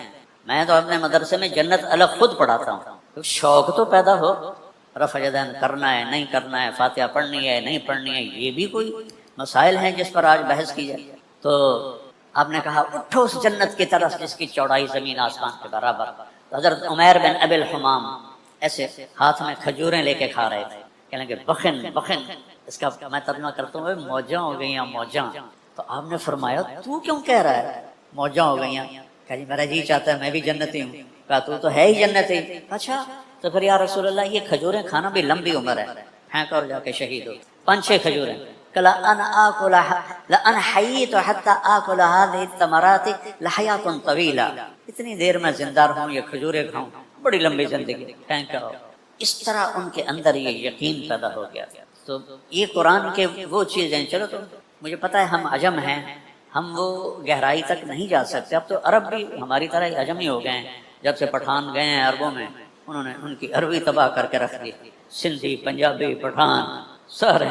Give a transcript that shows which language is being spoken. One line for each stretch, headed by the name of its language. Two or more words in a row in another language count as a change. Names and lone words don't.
Urdu: میں تو اپنے مدرسے میں جنت الگ خود پڑھاتا ہوں، شوق تو پیدا ہو، رفع یدین کرنا ہے نہیں کرنا ہے، فاتحہ پڑھنی ہے نہیں پڑھنی ہے، یہ بھی کوئی مسائل ہیں جس پر آج بحث کی جائے۔ تو آپ نے کہا اٹھو اس جنت کی طرف جس کی چوڑائی زمین آسمان کے برابر۔ تو حضرت عمیر بن ابی الحمام ایسے ہاتھ میں کھجوریں لے کے کھا رہے تھے، کہنے کہ
Arabic: بخن بخن،
Urdu: اس کا میں ترجمہ کرتا ہوں
Punjabi: موجاں ہو گئیاں موجاں۔
Urdu: تو آپ نے فرمایا تو کیوں کہہ رہا ہے
Punjabi: موجاں ہو گئیاں؟
Urdu: کہا جی میرا جی چاہتا ہے میں بھی جنتی ہوں۔ کہا تو ہے ہی جنتی۔ اچھا تو پھر
Arabic: یا رسول اللہ
Urdu: یہ کھجوریں کھانا بھی لمبی عمر ہے، پھینک اور جا کے شہید ہو۔ 5-6 کھجوریں،
Arabic: کلا ان آکل لان حییت حتی آکل هذه الثمرات لحیات طویلہ،
Urdu: اتنی دیر میں زندہ رہوں یہ کھجوریں کھاؤں، بڑی لمبی زندگی، پھینک کرو۔ اس طرح ان کے اندر یہ یقین پیدا ہو گیا۔ تو یہ قرآن کے وہ چیزیں، چلو تو مجھے پتا ہے ہم عجم ہیں، ہم وہ گہرائی تک نہیں جا سکتے۔ اب تو عرب بھی ہماری طرح ہی عجم ہی ہو گئے ہیں، جب سے پٹھان گئے ہیں عربوں میں، انہوں نے ان کی عربی تباہ کر کے رکھ دی، سندھی پنجابی پٹھان سارے۔